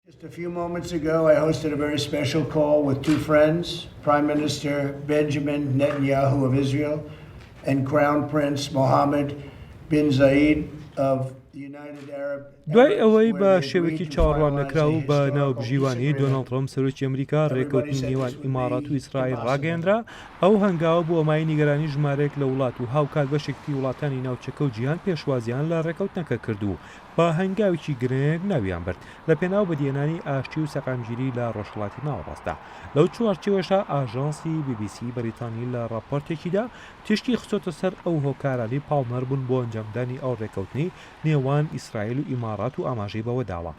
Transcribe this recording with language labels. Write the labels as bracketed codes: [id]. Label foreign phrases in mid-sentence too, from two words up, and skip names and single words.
[en] Just a few moments ago, I hosted a very special call with two friends, Prime Minister Benjamin Netanyahu of Israel and Crown Prince Mohammed bin Zayed of the United Arab [ckb] دوای [en] Emirates, [ckb] ئەوەی [en] where [ckb] بە [en] they [ckb] شێوەیەکی [en] agreed to [ckb] چاوەڕوان [en] finalize [ckb] نەکراو [en] a [ckb] بە ناو [en] historical peace [ckb] بژیوانی دۆناڵد [en] agreement. [ckb] ترامپ سەرۆکی ئەمریکا [en] Everybody [ckb] ڕێکەوتنی [en] said [ckb] نێوان [en] this would [ckb] ئیمارات و [en] be [ckb] ئیسرائیل [en] impossible. [ckb] ڕاگەیەندرا ئەو هەنگاوە بۆ ئەمای نیگەرانی ژمارەیەک لە وڵات و هاوکات بەشێکی وڵاتانی ناوچەکە و جیهان پێشوازیان لە ڕێکەوتنەکە کردو بە هەنگاوێکی گرنگ ناویان برد لە پێناو بەدیێنانی ئاشتی و سەقامگیری لە ڕۆژهەڵاتی ناوەڕاستدا. لەو چوارچێوەشە ئاژانسی BBC بەریتانی لە راپۆرتێکیدا تشتی خستۆتە سەر ئەو هۆکارانی پاڵمەر بوون بۆ ئەنجامدانی ئەو ڕێکەوتنی نێوان ئیسرائیل و ئیمارات و ئاماژەی بەوە داوە.